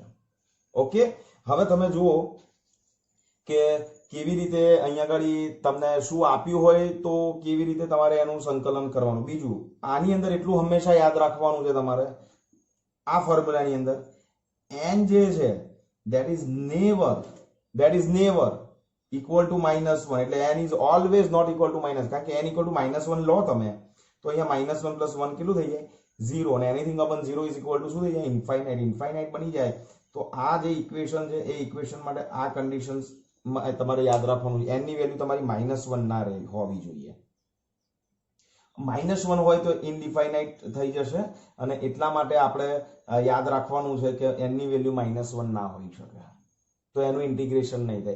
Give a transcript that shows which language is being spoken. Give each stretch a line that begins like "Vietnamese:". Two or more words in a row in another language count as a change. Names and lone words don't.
Gujarati: ઓકે, હવે તમે જુઓ કે કેવી રીતે અહીંયા આગળ તમને શું આપ્યું હોય તો કેવી રીતે તમારે એનું સંકલન કરવાનું. બીજું, આની અંદર એટલું હંમેશા યાદ રાખવાનું છે તમારે, આ ફોર્મ્યુલાની અંદર n જે છે
English: that is never equal to -1.
Gujarati: એટલે
English: n is always not equal to minus,
Gujarati: કારણ કે
English: n equal to -1
Gujarati: લો તમે તો અહીંયા -1 + 1 કેટલું થઈ જાય? 0. અને
English: anything upon 0 is equal to
Gujarati: શું થઈ જાય? ઇન્ફાઇનાઇટ બની જાય. તો આ જે ઇક્વેશન છે એ ઇક્વેશન માટે આ કન્ડિશન્સ તમારે યાદ રાખવાનું છે. n ની વેલ્યુ તમારી -1 ના રહે હોવી જોઈએ. -1 હોય તો ઇનડિફાઇનાઇટ થઈ જશે, અને એટલા માટે આપણે યાદ રાખવાનું છે કે n ની વેલ્યુ -1 ના હોઈ શકે, તો એનું ઇન્ટિગ્રેશન નહીં થાય.